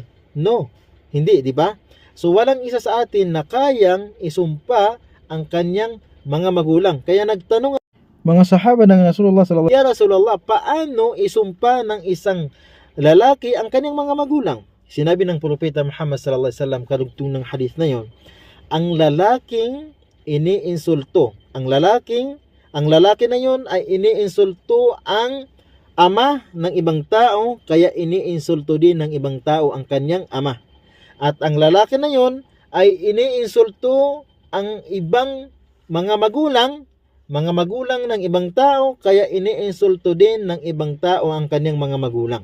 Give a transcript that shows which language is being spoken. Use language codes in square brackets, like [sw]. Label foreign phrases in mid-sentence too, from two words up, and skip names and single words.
[tl] No. Hindi, 'di ba? So walang isa sa atin na kayang isumpa ang kanyang mga magulang. Kaya nagtanong mga sahaba ng Rasulullah [ar] صلى الله عليه وسلم, يا رسول الله, [tl] paano isumpa ng isang lalaki ang kanyang mga magulang? Sinabi ng Propeta Muhammad [ar] صلى الله عليه وسلم [tl] karugtong ng hadith na yon, ang lalaking iniinsulto, ang lalaki na yon ay iniinsulto ang ama ng ibang tao, kaya iniinsulto din ng ibang tao ang kanyang ama. At ang lalaki na yon ay iniinsulto ang ibang mga magulang ng ibang tao, kaya iniinsulto din ng ibang tao ang kanyang mga magulang.